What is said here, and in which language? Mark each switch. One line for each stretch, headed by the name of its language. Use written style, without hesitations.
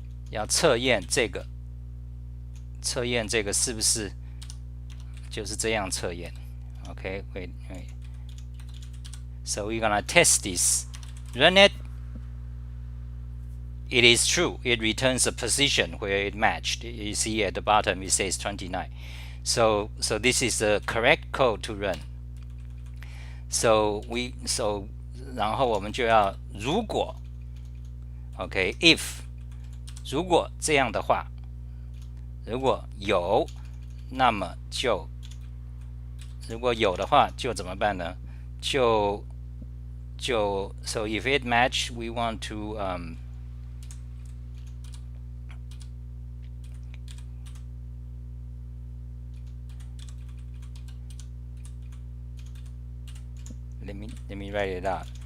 Chinese: 要测验这个是不是就是这样测验
English: Okay, wait. So we're gonna test this. Run it. it is true. It returns a position where it matched. You see at the bottom it says 29. So this is the correct code to run. So
Chinese: 然后我们就要如果
English: OK if
Chinese: 如果这样的话，如果有，那么就如果有的话就怎么办呢？
English: 就 so if it match, we want to let me write it out.